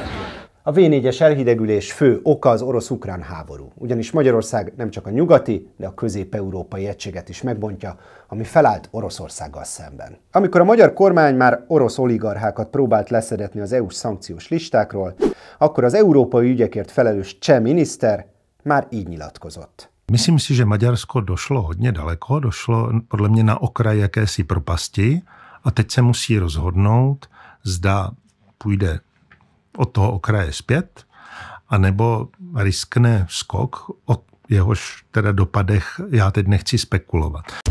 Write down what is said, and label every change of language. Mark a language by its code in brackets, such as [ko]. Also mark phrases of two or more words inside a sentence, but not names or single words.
[hu] A V4-es elhidegülés fő oka az orosz-ukrán háború, ugyanis Magyarország nem csak a nyugati, de a közép-európai egységet is megbontja, ami felállt Oroszországgal szemben. Amikor a magyar kormány már orosz oligarchákat próbált leszedetni az EU-s szankciós listákról, akkor az európai ügyekért felelős cseh miniszter már így nyilatkozott. [cs] Myslím si, že Maďarsko došlo hodně daleko, došlo podle mě na okraj jakési propasti a teď se musí rozhodnout, zda půjde od toho okraje zpět, anebo riskne skok, o jehož teda dopadech já teď nechci spekulovat.